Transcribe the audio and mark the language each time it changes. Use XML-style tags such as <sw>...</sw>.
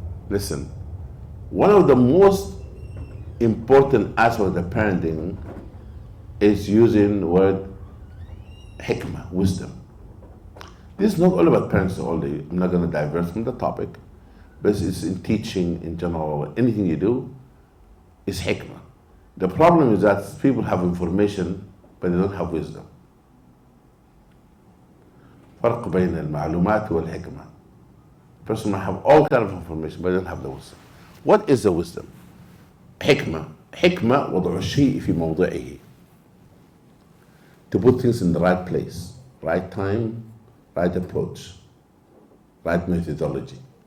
<en>Listen, one of the most important aspects of the parenting is using the word hikmah, wisdom. This is not all about parents only. I'm not going to divert from the topic, but it's in teaching in general. Anything you do is hikmah. The problem is that people have information, but they don't have wisdom.</en> <ar>فرق بين المعلومات والحكمة.</ar> <en>A person might have all kinds of information, but they don't have the wisdom. What is the wisdom?</en> <ar>حكمة. حكمة وضع الشيء في موضعه.</ar> <en>To put things in the right place, right time, right approach, right methodology.</en>